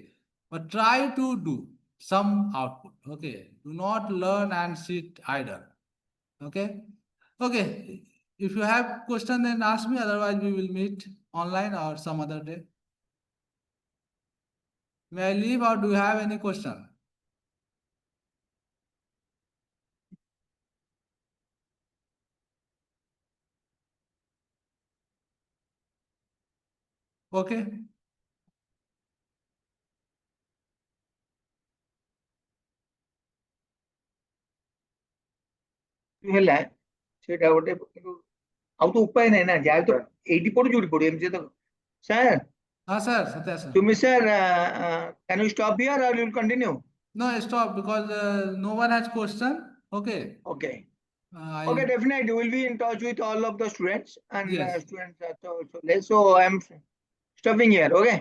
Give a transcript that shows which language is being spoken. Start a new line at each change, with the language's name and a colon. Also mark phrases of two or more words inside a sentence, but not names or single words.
English: But try to do some output, okay. Do not learn and sit idle, okay. Okay. If you have question, then ask me. Otherwise, we will meet online or some other day. May I leave or do you have any question? Okay.
Odia: ହେଲା ସେଟା ଗୋଟେ ଆଉ ତ ଉପାୟ ନାହିଁ ନା ଯାହା ତ ଏଇଠି ପଡୁ ଯୋଉଠି ପଡୁ ଏମିତି ତ ସାର୍
English: Sir, Satya sir. Sumit sir, can you stop here or you will continue? No, stop because no one has question. Okay. Okay. I Okay, definitely. We'll be in touch with all of the students and Yes. students are also less. So I'm stopping here. Okay.